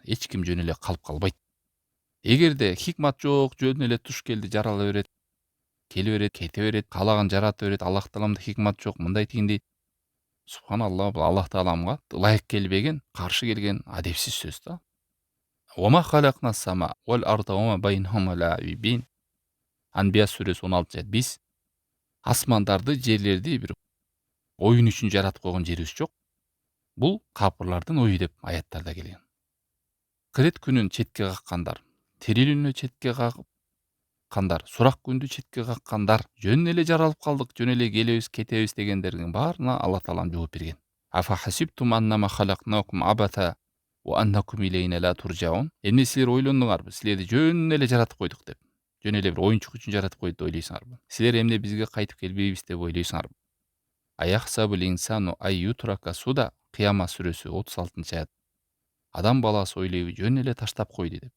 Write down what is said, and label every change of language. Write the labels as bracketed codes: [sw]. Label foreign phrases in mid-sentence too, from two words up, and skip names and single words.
[ky] Эч ким жөн эле калып калбайт. Эгерде хикмат жок, жөн эле туш келди, жарала берет, келе берет, кете берет, каалаган жарата берет, Аллах тааламда хикмат жок, мындай тигиндей. Субханалла, бул Аллах тааламга ылайык келбеген, каршы келген адепсиз сөз да. [ar] وما خلقنا السماء والأرض وما بينهما لاعبين. [ky] Анбия сүрөсү 16 аят. Биз асмандарды, жерлерди бир оюн үчүн жаратып койгон жерибиз жок. Бул капырлардын ою деп аяттарда келген. Кырет күнүн четке каккандар, тирилүүнү четке каккандар, сурак күндү четке каккандар, жөн эле жаралып калдык, жөн эле келебиз, кетебиз дегендердин баарына Аллах таалам жооп берген. [ar] أفحسبتم أنما خلقناكم عبثا وأنكم إلينا لا ترجعون. [ky] Эмне силер ойлондуңарбы? Силерди жөн эле жаратып койдук деп. Жөн эле бир оюнчук үчүн жаратып койду деп ойлойсуңарбы? Силер эмне бизге кайтып келбейбиз деп ойлойсуңарбы? [ar] أيحسب الإنسان أن يترك سدى. [ky] Кыяма сүрөсү 36 аят. Адам баласы ойлойбу, жөн эле таштап койду деп.